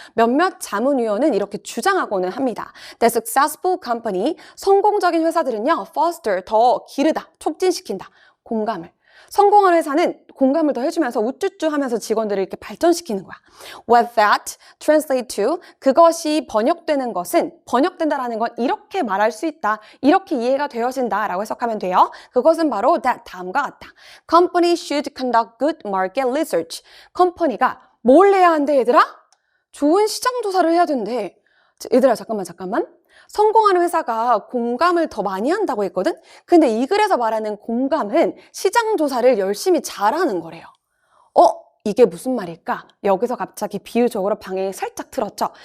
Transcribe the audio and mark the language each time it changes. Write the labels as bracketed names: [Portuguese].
[Korean] 몇몇 자문위원은 이렇게 주장하고는 합니다. [English] The successful company, [Korean] 성공적인 회사들은요, foster, 더 기르다, 촉진시킨다, 공감을. 성공한 회사는 공감을 더 해주면서 우쭈쭈 하면서 직원들을 이렇게 발전시키는 거야. [English] What that translate to, [Korean] 그것이 번역되는 것은, 번역된다라는 건 이렇게 말할 수 있다, 이렇게 이해가 되어진다 라고 해석하면 돼요. 그것은 바로 that, 다음과 같다. [English] Company should conduct good market research. [Korean] 컴퍼니가 뭘 해야 한대 얘들아? 좋은 시장 조사를 해야 된대. 얘들아 잠깐만. 성공하는 회사가 공감을 더 많이 한다고 했거든? 근데 이 글에서 말하는 공감은 시장 조사를 열심히 잘하는 거래요. 이게 무슨 말일까? 여기서 갑자기 비유적으로 방향이 살짝 틀었죠.